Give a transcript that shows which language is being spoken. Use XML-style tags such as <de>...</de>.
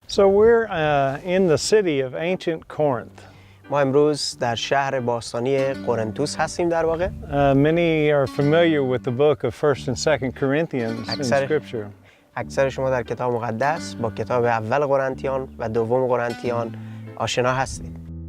<en>So we're in the city of Ancient Corinth.</en> <fa>ما امروز در شهر باستانی قرنتس هستیم در واقع.</fa> <en>Many are familiar with the book of 1st and 2nd Corinthians in Scripture.</en> <fa>اکثر شما در کتاب مقدس با کتاب اول قرنتیان و دوم قرنتیان آشنا هستید.</fa>